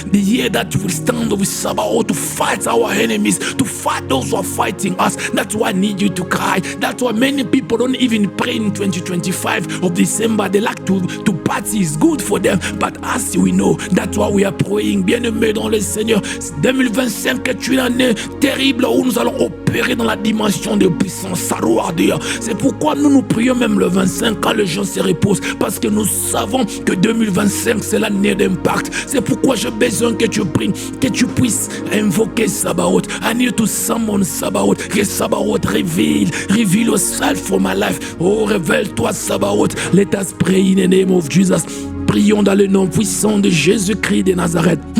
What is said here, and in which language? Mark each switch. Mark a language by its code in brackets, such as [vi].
[en] The year that you will stand with Sabaoth to fight our enemies, to fight those who are fighting us. That's why I need you to cry. That's why many people don't even pray in 2025 of December. They like to party. Is good for them, but as we know, that's why we are praying. [fr] Bien-aimé dans le Seigneur, 2025 est une année terrible où nous allons opérer dans la dimension de puissance. C'est pourquoi nous prions même le 25 quand les gens se reposent, parce que nous savons que 2025 c'est l'année d'impact. C'est pourquoi j'ai besoin que tu pries, que tu puisses invoquer Sabaoth. [en] I need to summon Sabaoth. Que Sabaoth reveal yourself for my life. [fr] Oh, révèle-toi Sabaoth. [en] Let us pray in the name of Jesus. [fr] Prions dans le nom puissant de Jésus-Christ de Nazareth.